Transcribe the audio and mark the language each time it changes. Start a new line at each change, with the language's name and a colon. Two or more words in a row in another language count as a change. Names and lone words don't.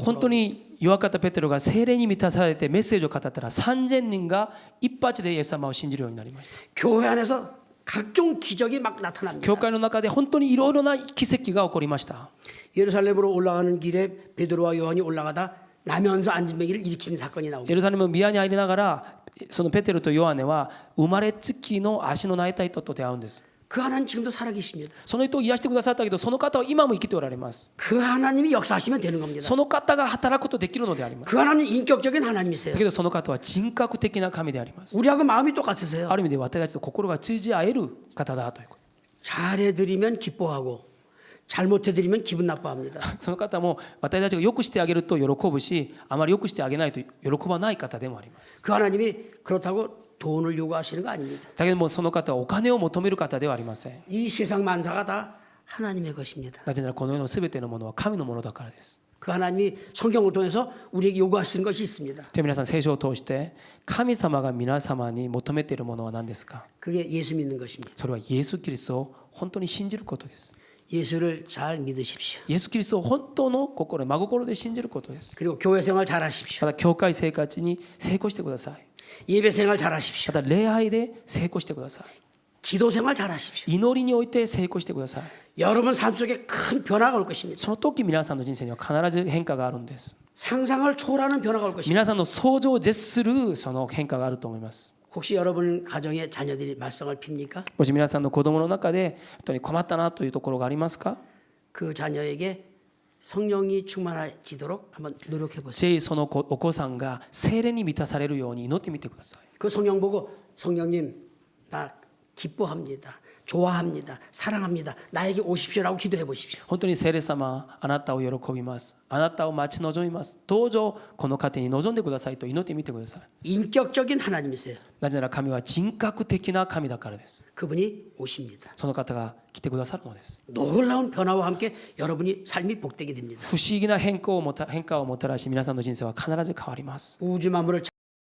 Japanese: 本当に弱かったペテロが聖霊に満たされてメッセージを語ったら3000人が一発でイエス様を信じるようになりました。
Korean: 교회 안에서 각종 기적이 막 나타납니다.
Japanese: 教会の中で本当にいろいろな奇跡が起こりました。
Korean: 예루살렘으로 올라가는 길에 베드로와 요한이 올라가다 나면서 앉은 맹이를 일으킨 사건이 나옵니다.
Japanese: エルサレムの宮に入りながらそのペテロとヨハネは生まれつきの足の泣いた人と出会うんです。
Korean: 그 하나님 지금도 살아계십니다.
Japanese: その人を癒してくださったけどその方は今も生きておられます。
Korean: 그 하나님이 역사하시면 되는 겁니다.
Japanese: その方が働くことできるのであります。
Korean: 그 하나님 인격적인 하나님이세요.
Japanese: だけどその方は人格的な神であります。
Korean: 우리하고 마음이 똑같으세요.
Japanese: ある意味で私たちと心が通じ合える方だということ。
Korean: 잘해드리면 기뻐하고 잘못해드리면 기분 나빠합니다.
Japanese: その方も私たちがよくしてあげると喜ぶし、あまりよくしてあげないと喜ばない方でもあります。
Korean: 그 하나님이 그렇다고 돈을 요구하시는 거 아닙니다.
Japanese: だけどもその方はお金を求める方ではありません。
Korean: 이 세상 만사가 다 하나님의 것입니다.
Japanese: なぜならこの世のすべてのものは神のものだからです。
Korean: 그 하나님이 성경을 통해서 우리에게 요구하시는 것이 있습니다.
Japanese: で皆さん聖書を通して神様が皆様に求めているものは何ですか？
Korean: 그게 예수 믿는 것입니다.
Japanese: それはイエス・キリストを本当に信じることです。
Korean: 예수를 잘 믿으십시오.
Japanese: イエス・キリストを本当の心、真心で信じることです。
Korean: 그리고 교회 생활 잘 하십시오.
Japanese: また教会生活に成功してください。
Korean: 예배 생활 잘 하십시오.
Japanese: また礼拝で成功してください。
Korean: 기도 생활 잘 하십시오.
Japanese: 祈りにおいて成功してください。
Korean: 여러분 삶 속에 큰 변화가 올 것입니다.
Japanese: その時皆さんの人生には必ず変化があるんです。
Korean: 상상을 초월하는 변화가 올 것입니다.
Japanese: 皆さんの想像を絶するその変化があると思います。
Korean: 혹시 여러분 가정의 자녀들이 말썽을 핍니까?
Japanese: もし皆さんの子供の中で本当に困ったなというところがありますか？
Korean: 그 자녀에게 성령이 충만해지도록 한번 노력해 보세요.
Japanese: ぜひそのお子さんが聖霊に満たされるように祈ってみてください。
Korean: 그 성령 보고 성령님 나 기뻐합니다. 좋아합니다. 사랑합니다. 나에게 오십시오라고 기도해 보십시오.
Japanese: 本当に聖霊様あなたを喜びます。あなたを待ち望みます。どうぞこの家庭に望んでくださいと祈ってみてください。
Korean: 인격적인 하나님이세요.
Japanese: なぜなら神は人格的な神だからです。
Korean: 그분이 오십니다.
Japanese: その方が来てくださるのです。
Korean: 놀라운 변화와 함께 여러분이 삶이 복되게 됩니다.
Japanese: 不思議な変化をもたらし皆さんの人生は必ず変わります。
Korean: 우주 만물을